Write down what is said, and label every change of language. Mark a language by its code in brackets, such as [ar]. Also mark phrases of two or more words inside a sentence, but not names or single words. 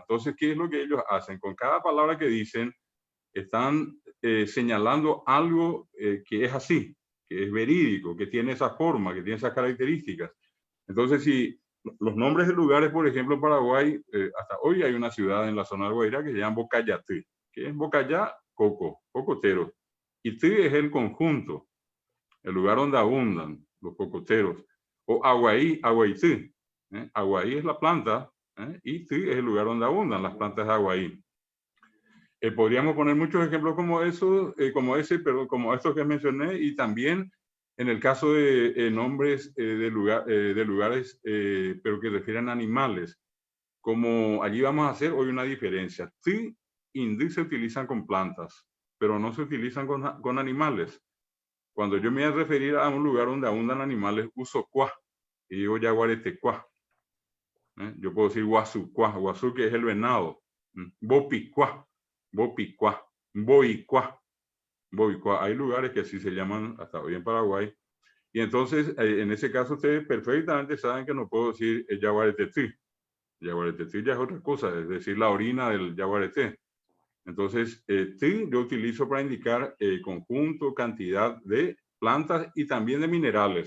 [es] Entonces, ¿qué es lo que ellos hacen? Con cada palabra que dicen, están señalando algo que es así, que es verídico, que tiene esa forma, que tiene esas características. Entonces, si los nombres de lugares, por ejemplo, en Paraguay, hasta hoy hay una ciudad en la zona de Guairá que se llama Bocayatí, que es Bocayá, coco, cocotero. Y Tí es el conjunto, el lugar donde abundan los cocoteros. O Aguaí, Aguaití. Aguaí es la planta, y Tí es el lugar donde abundan las plantas de Aguaí. Podríamos poner muchos ejemplos como como estos que mencioné, y también en el caso de nombres de lugares, pero que refieren a animales. Como allí vamos a hacer hoy una diferencia. Tí y Ndí se utilizan con plantas, pero no se utilizan con animales. Cuando yo me voy a referir a un lugar donde abundan animales, uso cuá, y digo yaguaretecuá. Yo puedo decir guasucuá, guasú que es el venado. Bopicuá, bopicuá, boicuá, boicuá. Hay lugares que así se llaman hasta hoy en Paraguay. Y entonces, en ese caso, ustedes perfectamente saben que no puedo decir el yaguaretetí. Yaguaretetí ya es otra cosa, es decir, la orina del yaguareté. Entonces, ti yo utilizo para indicar conjunto, cantidad de plantas y también de minerales.